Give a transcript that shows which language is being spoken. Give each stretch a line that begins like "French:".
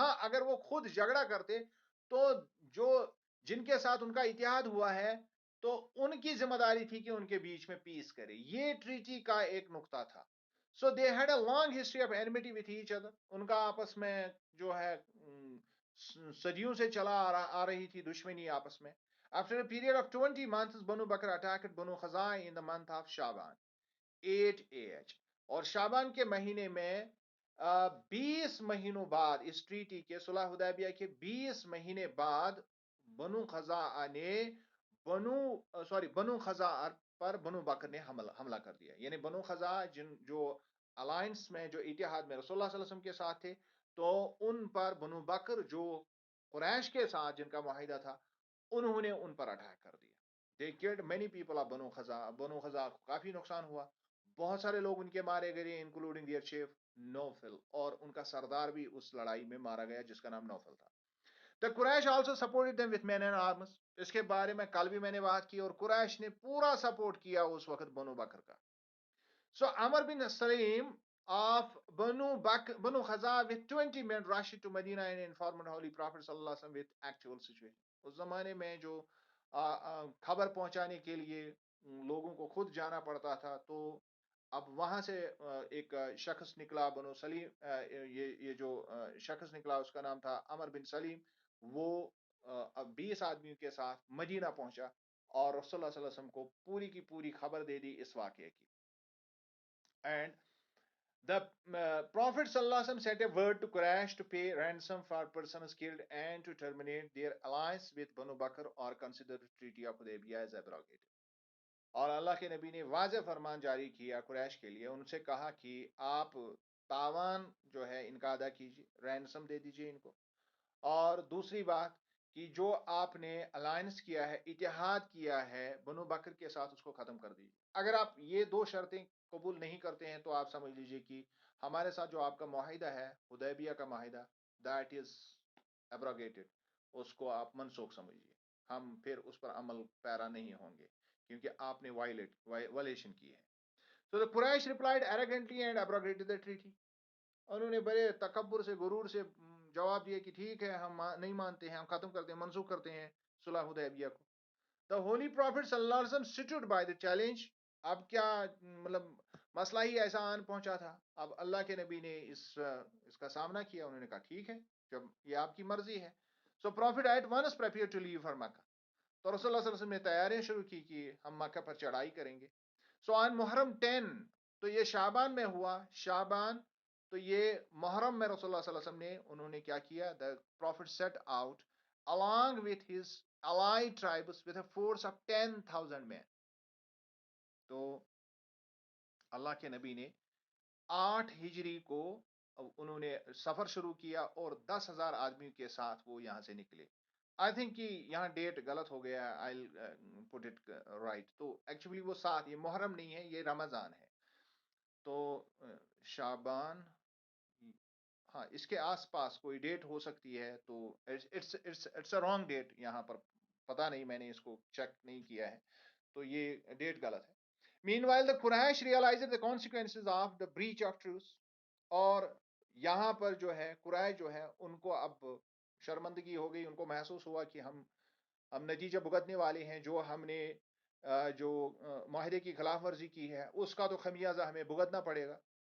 Urdu: ہاں، اگر وہ خود جھگڑا کرتے تو جو جن کے ساتھ ان کا اتحاد ہوا ہے تو ان کی ذمہ داری تھی کہ ان کے بیچ میں پیس کرے. یہ ٹریٹی کا ایک نقطہ تھا.
English: So they had a long history of enmity with each other.
Urdu: ان کا آپس میں جو ہے صدیوں سے چلا آ رہی تھی دشمنی آپس میں.
English: After a period of 20 months, Banu Bakr attacked Banu Khazai in the month of Shaban, 8 AH.
Urdu: اور شابان کے مہینے میں 20 مہینوں بعد، اس ٹریٹی کے صلح حدیبیہ کے 20 مہینے بعد، بنو خزاعہ نے بنو خزاعہ پر بنو بکر نے حملہ کر دیا. یعنی بنو خزاعہ جو الائنس میں، جو اتحاد میں رسول اللہ صلی اللہ علیہ وسلم کے ساتھ تھے، تو ان پر بنو بکر جو قریش کے ساتھ جن کا معاہدہ تھا، انہوں نے ان پر اٹیک کر دیا.
English: They killed many people of Banu Khuza'a.
Urdu: بنو خزاعہ کو کافی نقصان ہوا، بہت سارے لوگ ان کے مارے گئے،
English: including their chief
Urdu: نوفل، اور ان کا سردار بھی اس لڑائی میں مارا گیا جس کا نام نوفل تھا.
English: The Quraysh also supported them with men and arms.
Urdu: اس کے بارے میں کل بھی میں نے بات کی، اور قریش نے پورا سپورٹ کیا اس وقت بنو بکر کا.
English: So Amr bin Salim of Banu Khazaa with 20 men rushed to Medina and informed Holy Prophet صلی اللہ علیہ وسلم with actual situation.
Urdu: اس زمانے میں جو خبر پہنچانے کے لیے لوگوں کو خود جانا پڑتا تھا، تو اب وہاں سے ایک شخص نکلا، بنو سلیم، یہ جو شخص نکلا اس کا نام تھا عمر بن سلیم. وہ 20 آدمیوں کے ساتھ مدینہ پہنچا اور رسول اللہ صلی اللہ علیہ وسلم کو پوری کی پوری خبر دے دی اس واقعے کی.
English: And the Prophet sallallahu alaihi wasallam sent a word to Quraysh to pay ransom for persons killed and to terminate their alliance with Banu Bakr or consider the treaty of Hudaybiyah as abrogated.
Urdu: اور اللہ کے نبی نے واضح فرمان جاری کیا قریش کے لیے، ان سے کہا کہ آپ تاوان جو ہے ان کا ادا کیجیے، رینسم دے دیجیے ان کو. اور دوسری بات کہ جو آپ نے الائنس کیا ہے، اتحاد کیا ہے بنو بکر کے ساتھ، اس کو ختم کر دیجیے. اگر آپ یہ دو شرطیں قبول نہیں کرتے ہیں تو آپ سمجھ لیجیے کہ ہمارے ساتھ جو آپ کا معاہدہ ہے، حدیبیہ کا معاہدہ،
English: That is abrogated.
Urdu: اس کو آپ منسوخ سمجھیے، ہم پھر اس پر عمل پیرا نہیں ہوں گے کیونکہ آپ نے وائلیشن کی ہے.
English: So the Quraysh replied arrogantly and abrogated the treaty.
Urdu: انہوں نے بڑے تکبر سے، غرور سے جواب دیا کہ ٹھیک ہے، ہم نہیں مانتے ہیں، ہم ختم کرتے ہیں، منسوخ کرتے ہیں صلح حدیبیہ کو.
English: The Holy Prophet صلی اللہ علیہ وسلم stood by the challenge.
Urdu: اب کیا مطلب مسئلہ ہی ایسا آن پہنچا تھا، اب اللہ کے نبی نے اس کا سامنا کیا. انہوں نے کہا ٹھیک ہے، جب یہ آپ کی مرضی ہے.
English: So Prophet at once prepared to leave for Makkah.
Urdu: تو رسول اللہ صلی اللہ علیہ وسلم نے تیاریاں شروع کی کہ ہم مکہ پر چڑھائی کریں گے. سو آن محرم 10، تو یہ شعبان میں ہوا. شعبان تو یہ محرم میں رسول اللہ صلی اللہ علیہ وسلم نے انہوں نے کیا کیا،
English: the prophet set out along with his allied tribes with a force of 10,000 men.
Urdu: تو اللہ کے نبی نے 8 ہجری کو انہوں نے سفر شروع کیا اور 10,000 آدمیوں کے ساتھ وہ یہاں سے نکلے.
English: I think
Urdu: کہ یہاں ڈیٹ غلط ہو گیا،
English: I put it right.
Urdu: تو ایکچولی وہ 7، یہ محرم نہیں ہے، یہ رمضان ہے. تو شعبان، ہاں اس کے آس پاس کوئی ڈیٹ ہو سکتی ہے، تو
English: it's a wrong date
Urdu: یہاں پر، پتہ نہیں، میں نے اس کو چیک نہیں کیا ہے، تو یہ ڈیٹ غلط ہے.
English: Meanwhile, the Quraysh realized the consequences of the breach of truce.
Urdu: اور یہاں پر جو ہے قریش جو ہے ان کو اب شرمندگی ہو گئی، ان کو محسوس ہوا کہ ہم نتیجہ بھگتنے والے ہیں، جو ہم نے جو معاہدے کی خلاف ورزی کی ہے اس کا تو خمیازہ ہمیں بھگتنا پڑے گا.